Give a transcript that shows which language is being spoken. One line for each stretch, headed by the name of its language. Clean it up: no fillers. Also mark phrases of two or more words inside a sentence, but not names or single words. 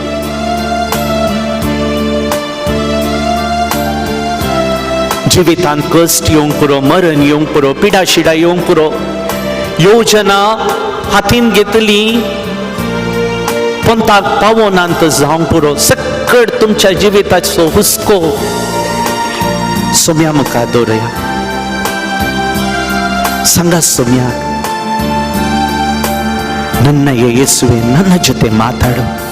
Konkani: जिवितांत कश्ट येवंक पुरो, मरण येवंक पुरो, पिडा शिडा येवंक पुरो, योजना हातीन घेतली पंथाक पावोनांत जावंक पुरो, सक्कट तुमच्या जिविताचो हुस्को सोम्या मुखार दवरया. सांगा सोम्याक,
Kannada: ನನ್ನ ಯೇಸುವೆ ನನ್ನ ಜೊತೆ ಮಾತಾಡು.